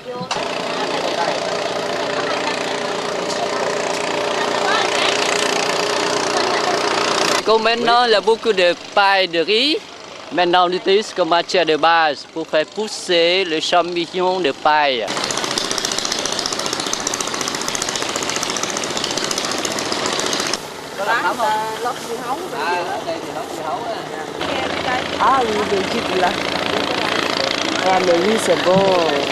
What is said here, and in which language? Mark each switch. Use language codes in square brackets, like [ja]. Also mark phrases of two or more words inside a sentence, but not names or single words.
[fr] Comme maintenant, il y a beaucoup de paille de riz. Maintenant, on utilise comme matière de base pour faire pousser le champignon de paille. [vi] Được chích là. [fr] Mais lui, c'est bon.